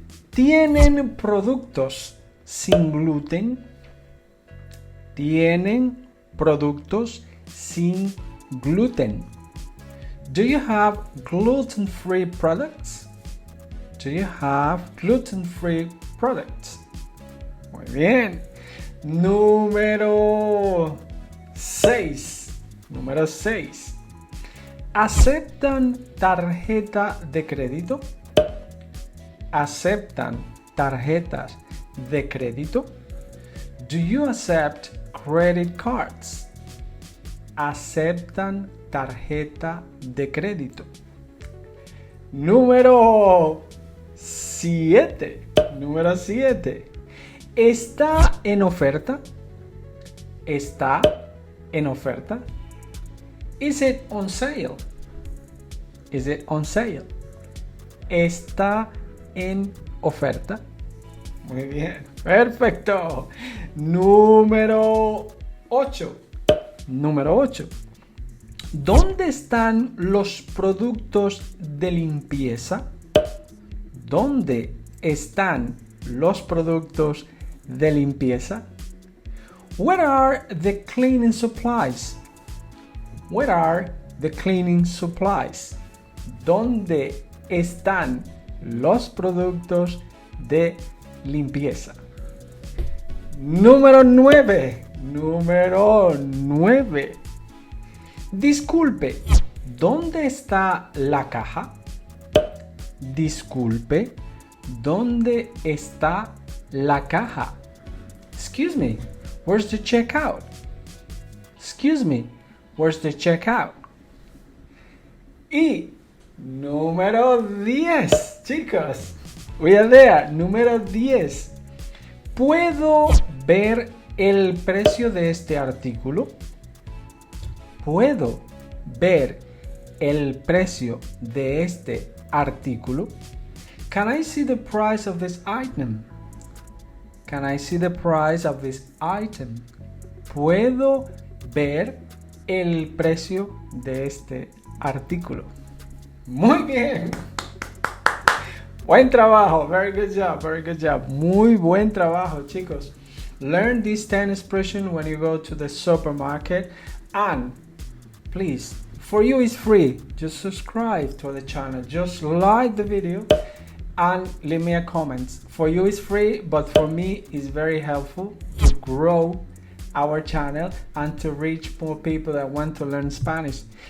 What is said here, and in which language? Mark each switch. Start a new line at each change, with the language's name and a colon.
Spanish: ¿Tienen productos sin gluten? ¿Tienen productos sin gluten?
English: Do you have gluten-free products? Do you have gluten-free products?
Spanish: Muy bien. Número 6. Número 6. ¿Aceptan tarjeta de crédito? ¿Aceptan tarjetas de crédito?
English: Do you accept credit cards?
Spanish: ¿Aceptan tarjeta de crédito? Número 7. Número 7. ¿Está en oferta? ¿Está en oferta?
English: Is it on sale? Is it on sale?
Spanish: Está en oferta? Muy bien, perfecto. Número 8. Número 8. ¿Dónde están los productos de limpieza? ¿Dónde están los productos de limpieza?
English: Where are the cleaning supplies? Where are the cleaning supplies?
Spanish: ¿Dónde están los productos de limpieza? Número 9. Número 9. Disculpe, ¿dónde está la caja? Disculpe, ¿dónde está la caja?
English: Excuse me, where's the checkout? Excuse me, where's the checkout?
Spanish: Y número 10, chicos.
English: We are there.
Spanish: Número 10. ¿Puedo ver el precio de este artículo? ¿Puedo ver el precio de este artículo?
English: Can I see the price of this item? Can I see the price of this item?
Spanish: ¿Puedo ver el precio de este artículo? Muy bien. Buen trabajo.
English: Very good job. Very good job.
Spanish: Muy buen trabajo, chicos.
English: Learn these 10 expressions when you go to the supermarket. And please, for you it's free. Just subscribe to the channel. Just like the video and leave me a comment. For you it's free, but for me it's very helpful to grow our channel and to reach more people that want to learn Spanish.